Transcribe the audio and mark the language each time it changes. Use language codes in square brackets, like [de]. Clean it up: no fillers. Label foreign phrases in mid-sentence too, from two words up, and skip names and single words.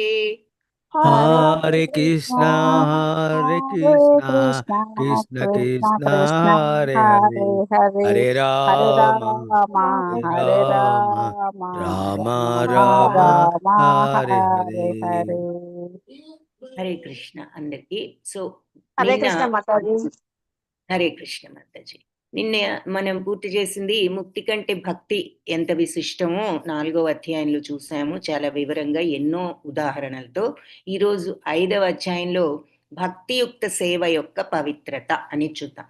[te] హరే కృష్ణ కృష్ణ కృష్ణ కృష్ణ హరే హరే, హరే హరే హరే రామ రామ హరే హరే రామ రామ రామ రామ రామ రామ హరే హరే హరే. హరే. హరే కృష్ణ అందరికి. సో హరే నిన్న కృష్ణ మాతాజీ. హరే కృష్ణ మాతాజీ, నిన్న మనం పూర్తి చేసింది ముక్తి కంటే భక్తి ఎంత విశిష్టమో 4వ అధ్యాయంలో చూసాము చాలా వివరంగా ఎన్నో ఉదాహరణలతో. ఈరోజు 5వ అధ్యాయంలో భక్తియుక్త సేవ యొక్క పవిత్రత అని చూద్దాం.